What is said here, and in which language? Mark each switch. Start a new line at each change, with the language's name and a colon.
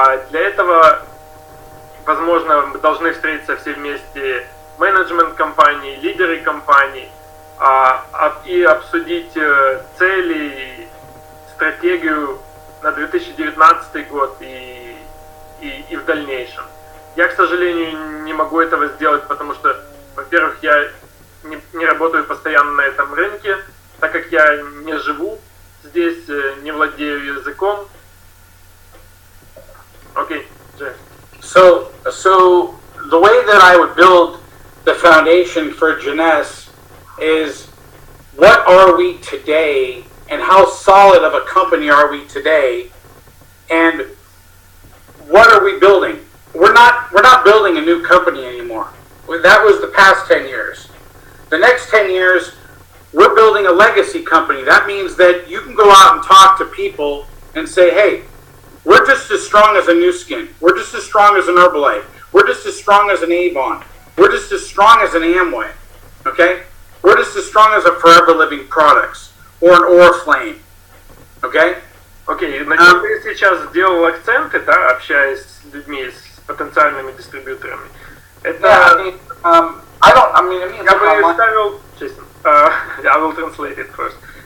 Russian: Для этого, возможно, мы должны встретиться все вместе, менеджмент компании, лидеры компании, и обсудить цели, стратегию на 2019 год и в дальнейшем. Я, к сожалению, не могу этого сделать, потому что, во-первых, я не работаю постоянно на этом рынке, так как я не живу здесь, не владею языком.
English: Okay, Jay. So the way that I would build the foundation for Jeunesse is what are we today and how solid of a company are we today and what are we building? We're not building a new company anymore. That was the past 10 years. The next 10 years, we're building a legacy company. That means that you can go out and talk to people and say, hey, we're just as strong as a New Skin. We're just as strong as an Herbalife. We're just as strong as an Avon. We're just as strong as an Amway. Okay? We're just as strong as a Forever Living Products or an Oriflame. Okay?
Russian: Окей, на чем ты сейчас сделал акценты, да, общаясь с людьми, с потенциальными дистрибьюторами? Это... Я бы ставил... Честно,
English: I will translate it first.